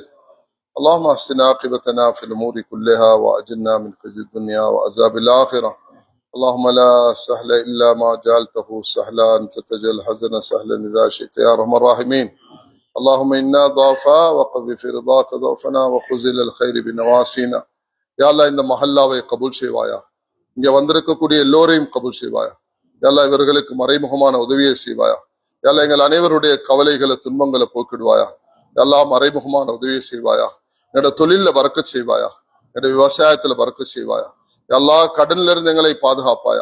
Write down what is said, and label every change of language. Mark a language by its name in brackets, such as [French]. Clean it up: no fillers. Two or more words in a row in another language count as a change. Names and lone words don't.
[Arabic] اللهم احسن عاقبتنا في الأمور كلها وأجرنا من خزي الدنيا وعذاب الآخرة. اللهم لا سهل إلا ما جعلته سهلا، أنت تجعل الحزن سهلا إذا شئت يا أرحم الراحمين. اللهم إنا ضعفاء وقضي في رضاك ضعفنا وخذل الخير بنواسينا. يا الله, [Tamil] இந்த மஹல்லாவை கபூல் செய்வாயா. இங்க வந்திருக்கக்கூடிய எல்லோரையும் கபூல் செய்வாயா. [Arabic] يا الله, [Tamil] இவர்களுக்கு மறைமுகமான உதவியை செய்வாயா. [Arabic] يا الله, [Tamil] எங்கள் அனைவருடைய கவலைகளை துன்பங்களை போக்கிடுவாயா. [Arabic] يا الله, [Tamil] மறைமுகமான உதவியை செய்வாயா. என்னோட தொழில பறக்கச் செய்வாயா. என்னோட விவசாயத்துல பறக்கச் செய்வாயா. [Arabic] يا الله, [Tamil] கடன்ல இருந்து எங்களை பாதுகாப்பாயா.